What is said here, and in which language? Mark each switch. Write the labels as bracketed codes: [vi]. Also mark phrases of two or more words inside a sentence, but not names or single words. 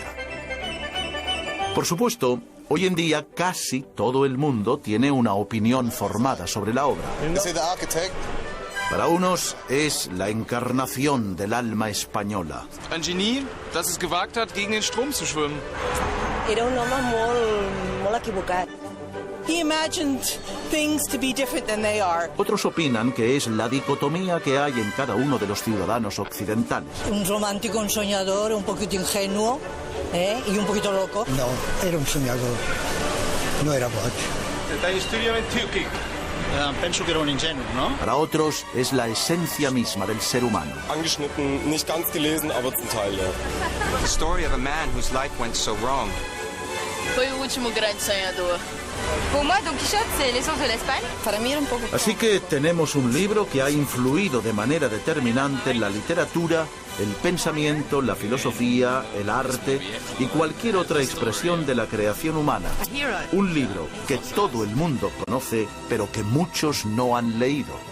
[es] Por supuesto, hoy en día casi todo el mundo tiene una opinión formada sobre la obra. Para unos es la encarnación del alma española. [ca] Un geni, [de] das es gewagt hat, gegen den Strom zu schwimmen. [ca] Era un home molt equivocat. [en] He imagined things to be different than they are. [es] Otros opinan que es la dicotomía que hay en cada uno de los ciudadanos occidentales. Un romántico, un soñador, un poquito ingenuo, y un poquito loco. No, era un soñador. [ca] No era boig. Penso que era un ingenuo, ¿no? [es] Para otros es la esencia misma del ser humano. [de] Angeschnitten, nicht ganz gelesen, aber zum Teil, ja. [en] The story of a man whose life went so wrong. [pt] Foi o último grande sonhador. [fr] Pour moi, Don Quijote, c'est l'essence de l'Espagne. [es] Para mí era un poco... Así que tenemos un libro que ha influido de manera determinante en la literatura, el pensamiento, la filosofía, el arte y cualquier otra expresión de la creación humana. Un libro que todo el mundo conoce, pero que muchos no han leído.